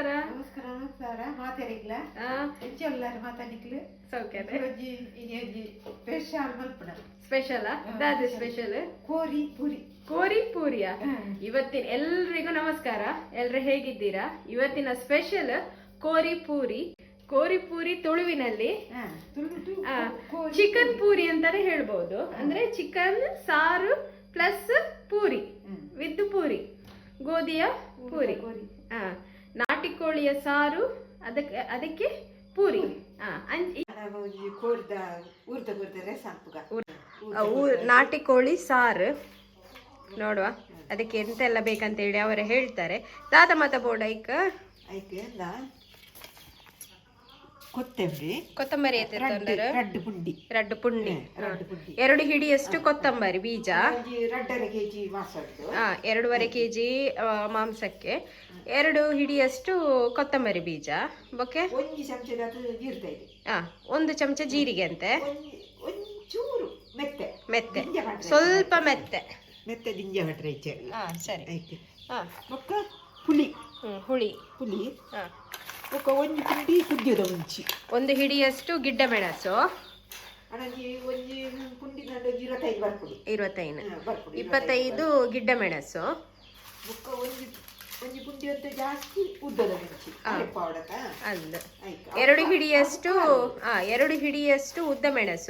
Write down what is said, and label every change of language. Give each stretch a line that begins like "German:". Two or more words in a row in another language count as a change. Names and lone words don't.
Tulu: ನಮಸ್ಕಾರ ನಮಸ್ಕಾರ ಮಾತಾಡಿಗ್ಲ ಎಲ್ಲರೂ ಮಾತಾಡಿಕ್ಲು ಸೌಖ್ಯ ಸ್ಪೆಷಲ್ ಮಲ್ಪಡ ಸ್ಪೆಷಲ್ ದಾದ ಸ್ಪೆಷಲ್ ಕೋರಿ ಪೂರಿ ಕೋರಿ ಪೂರಿಯ.
Kannada: ಇವತ್ತಿನ ಎಲ್ರಿಗೂ ನಮಸ್ಕಾರ. ಎಲ್ರು ಹೇಗಿದ್ದೀರಾ? ಇವತ್ತಿನ ಸ್ಪೆಷಲ್ ಕೋರಿ ಪೂರಿ. ಕೋರಿ ಪೂರಿ ತುಳುವಿನಲ್ಲಿ ಚಿಕನ್ ಪೂರಿ ಅಂತಾನೆ ಹೇಳ್ಬಹುದು. ಅಂದ್ರೆ ಚಿಕನ್ ಸಾರು ಪ್ಲಸ್ ಪೂರಿ ವಿತ್ ಪೂರಿ, ಗೋಧಿಯ ಪೂರಿ, ನಾಟಿ ಕೋಳಿಯ ಸಾರು, ಅದಕ್ಕೆ ಪೂರಿ. ನಾಟಿ ಕೋಳಿ ಸಾರು ನೋಡುವ ಅದಕ್ಕೆ ಎಂತೆಲ್ಲ ಬೇಕಂತ ಹೇಳಿ ಅವರೇ ಹೇಳ್ತಾರೆ.
Tulu: ದಾದ ಮತ ಬೋರ್ಡ್ ಕೊತ್ತಂಬರಿ ರಡ್ಡು ಪುಂಡಿ
Kannada: 2 ಹಿಡಿಯಷ್ಟು ಕೊತ್ತಂಬರಿ ಬೀಜ, 2.5 kg ಮಾಂಸಕ್ಕೆ 2 ಹಿಡಿಯಷ್ಟು ಕೊತ್ತಂಬರಿ ಬೀಜ, ಓಕೆ 1 ಚಮಚ ಜೀರಿಗೆ ಅಂತೆ, ಮೆತ್ತೆ ಸ್ವಲ್ಪ ಮೆತ್ತೆ ಸರಿ, ಹುಳಿ 1 ಹಿಡಿಯಷ್ಟು ಗಿಡ್ಡ ಮೆಣಸು, 25 ಗಿಡ್ಡ ಮೆಣಸು, 2 ಹಿಡಿಯಷ್ಟು ಉದ್ದ ಮೆಣಸು.